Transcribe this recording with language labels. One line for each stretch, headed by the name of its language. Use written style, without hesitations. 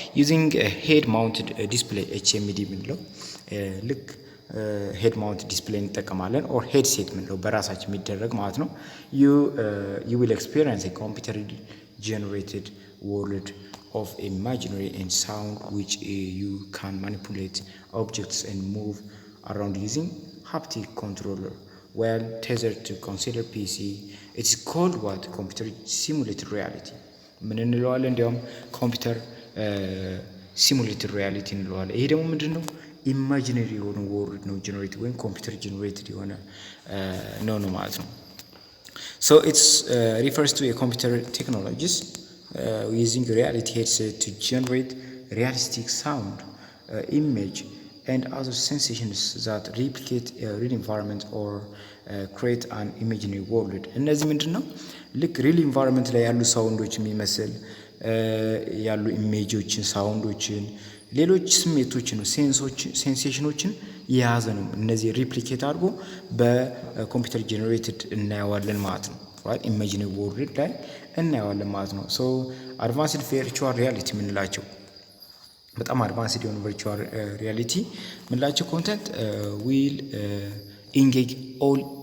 English: using a head mounted display HMD
Amharic: የምንለው ልክ ሄድ ማውንት ዲስፕሌይ እንጠቀማለን
English: or headset
Amharic: የምንለው በራሳችን የሚደረግ ማለት ነው።
English: you will experience a computer generated world of imaginary and sound which you can manipulate objects and move around using haptic controller while tethered to consider PC. It's called what? Computer simulated reality
Amharic: ምን እንለዋለን? እንዲያውም ኮምፒውተር ሲሙሌትድ ሪያሊቲ እንለዋለን። ይሄ ደግሞ ምንድነው ኢማጂነሪ የሆነ ወርልድ ነው ጀነሬት ወይም ኮምፒውተር ጀነሬትድ የሆነ ነው ማለት ነው።
English: So it refers to a computer technologies using reality headset to generate realistic sound, image, and other sensations that replicate a real environment or create an imaginary world.
Amharic: እነዚህ ምንድን ነው ልክ ሪል ኢንቫይሮንመንት ላይ ያሉ ሳውንዶች የሚመስል ያሉ ኢሜጆችን፣ ሳውንዶችን፣ ሌሎች ስሜቶችን፣ ሴንሴሽኖችን የያዘ ነው። እነዚህ ሪፕሊኬት አድርጎ በኮምፒውተር ጄኔሬትድ እናየዋለን ማለት ነው። ራይት ኢማጂነሪ ወርልድ ላይ እናየዋለን ማለት ነው። ሶ አድቫንስድ ቨርቹዋል ሪያሊቲ የምንላቸው በጣም አድቫንስድ የሆኑ ቨርቹዋል ሪያሊቲ የምንላቸው
English: ኮንተንት ዊል ኢንጌጅ ኦል